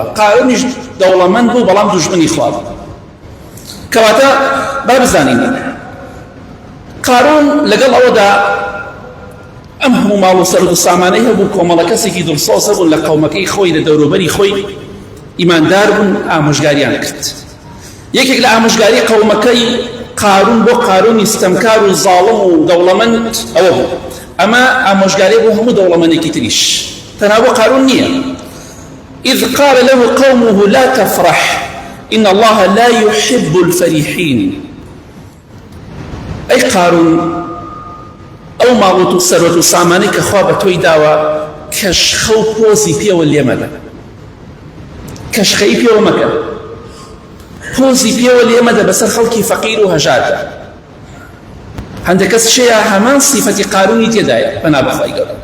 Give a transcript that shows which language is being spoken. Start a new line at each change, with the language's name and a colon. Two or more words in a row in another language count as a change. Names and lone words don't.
Central Kurdish: قارونیش دەوڵەمەند بوو بەڵام دوژمنی خوا بوو. کەواتە با بزانین قارون لەگەڵ ئەوەدا ئەم هەموو ماڵ و سەرۆت و سامانەی هەبوو، کۆمەڵە کەسێکی دڵسۆزە بوون لە قەومەکەی خۆی، لە دەوروبەری خۆی ئیماندار بوون، ئامۆژگاریان کرد. یەکێک لە ئامۆژگاری قەومەکەی قارون بۆ قارونی ستەمکار و زاڵم و دەوڵەمەند ئەوە بوو. ئەمە ئامۆژگاری بۆ هەموو دەوڵەمەندێکی تریش، تەنها بۆ قارون نییە.
Arabic: إذ قال له قومه لا تفرح إن الله لا يحب الفرحين.
Central Kurdish: أي قارون ئەو ماڵوت و سەرۆت و سامانەی کە خوا بە تۆی داوە کەشخە و پۆزی پێوە لێ مەدە، کەشخەی پێوە مەکە، پۆزی پێوە لێ مەدە بەسەر خەڵکی فەقیر و هەژاردا. هەندێک کەس شەیە هەمان سیفەتی قارونی تێدایە بەنا بە خۆی گەورە.